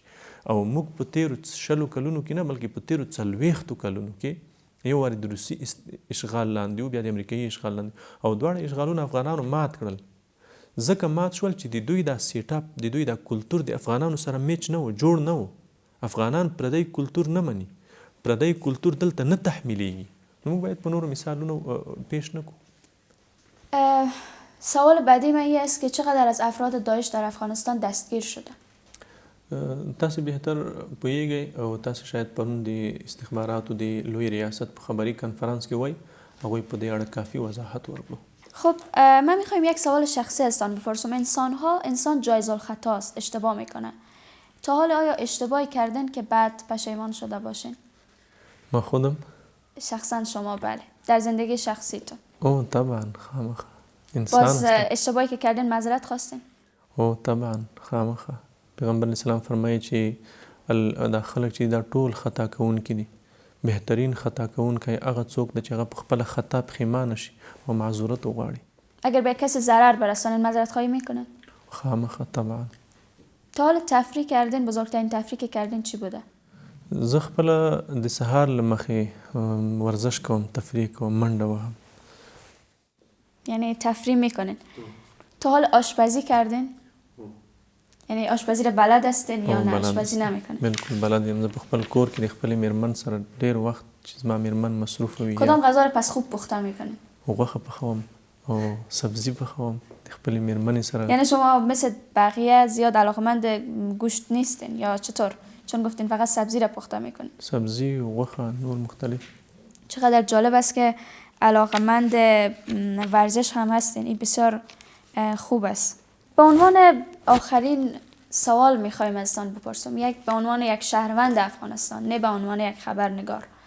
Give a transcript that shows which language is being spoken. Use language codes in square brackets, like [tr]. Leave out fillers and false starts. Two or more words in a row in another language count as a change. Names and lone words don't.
[ps] او موږ په تیرو 100 کلونو کې نه بلکې په تیرو 40 کلونو کې یو وارې د روسي اشغال لاندې و، بیا د امریکایي اشغال لاندې، او دواړه اشغالونه افغانانو مات کړل. ځکه مات شول چې د دوی دا سیټاپ، د دوی دا کلتور د افغانانو سره میچ نه و، جوړ نه و. افغانان پردی کلتور نه مني، پردی کلتور دلته نه تحمیلیږي. نو موږ باید په نورو مثالونو پیش نه کړو. [fa] سوال بعدی من این است که چقدر از افراد داعش در افغانستان دستگیر شدن؟ [ps] تاسو بهتر پوهیږئ او تاسو شاید پرون د استخباراتو د لوی ریاست په خبري کنفرانس کې وای هغوی په دې اړه کافی وضاحت ورکړو. [fa] خب من میخوایم یک سوال شخصی ازتان بپرسم. انسان جایز الخطا است، اشتباه میکنه. تا حال آیا اشتباهی کردن که بعد پشیمان شده باشین؟ ما خودم شخصا شما بله، در زندگی شخصیتون؟ [ps] او طبعا خامخا انسان [fa] باز اشتباهی که کردن معذرت خواستین؟ [ps] او طبعا خامخا پیغمبر اسلام فرمایي چې دا خلک چې دا ټول خطا کوونکي دي، بهترین خطا کوونکی هغه څوک دی چې هغه په خپله خطا پښیمانه شي او معذورت وغواړي. [fa] اگر به کسی ضرر برسانین معذرت خواهی میکنن؟ [ps] خامخا طبعا. [fa] تا حال تفریح کردین؟ بزرگترین تفریح که کردین چی بوده؟ [ps] زه خپله د سهار له مخې ورزش کوم، تفریح کوم، منډه وهم. [fa] یعنی تفریح میکنین. تا حال آشپزی کردین؟ یعنی آشپزی را بلد هستین یا نه آشپزی نمیکنین؟ [ps] بالکل بلد یم. زه په خپل کور کې د خپلې میرمن سره ډېر وخت چې زما میرمن مصروفه وي. [fa] کدام غذا را پس خوب پخته میکنین؟ [ps] غوښه پخوم او سبزی پخوم د خپلې میرمنې سره. [fa] یعنی شما مثل بقیه زیاد علاقمند گوشت نیستین یا چطور؟ چون گفتین فقط سبزی را پخته میکنین. [ps] سبزی و غوښه نور مختلف. [fa] چقدر جالب است که علاقمند ورزش هم هستین. این بسیار خوب است. به عنوان آخرین سوال میخوایم ازتان بپرسم، به عنوان یک شهروند افغانستان، نه به عنوان یک خبرنگار.